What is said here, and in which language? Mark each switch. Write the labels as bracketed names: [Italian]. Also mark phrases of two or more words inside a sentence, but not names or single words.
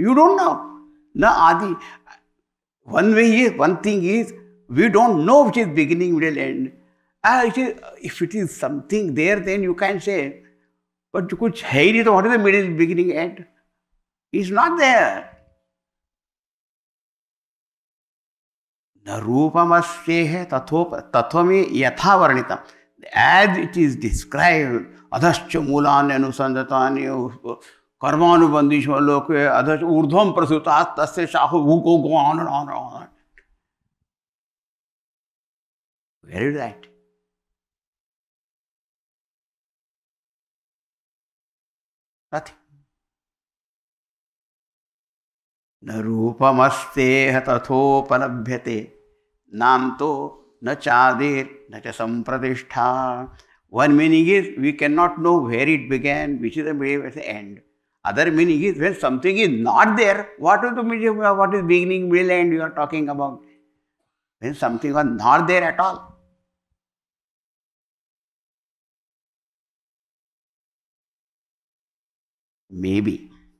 [English] You don't know. [Sanskrit] न आदि. [English] One thing is, we don't know which is beginning, middle, end. If it is something there, then you can say, but [Hindi] कुछ है नहीं, [English] so what is the middle, beginning, end? It's not there. [Sanskrit] न रूपमस्य तथ्वामि यथा वर्णितम्. [English] As it is described, [Sanskrit] अधश्च मूलान् अनुसन्दतानि कर्मानुबन्धिश लोके अधश्च ऊर्ध्वम् प्रसुतत् तस्य शहु, [English] go on and on and on. Where is that? Nothing. [Sanskrit] न रूपमस्य तथोपलभ्यते नम्तो न चादिर् न च सम्प्रदिष्ठ. [English] One meaning is we cannot know where it began, which is the middle, which is the end. Other meaning is when something is not there, what is the meaning? What is beginning, middle, end you are talking about? When something was not there at all. Maybe.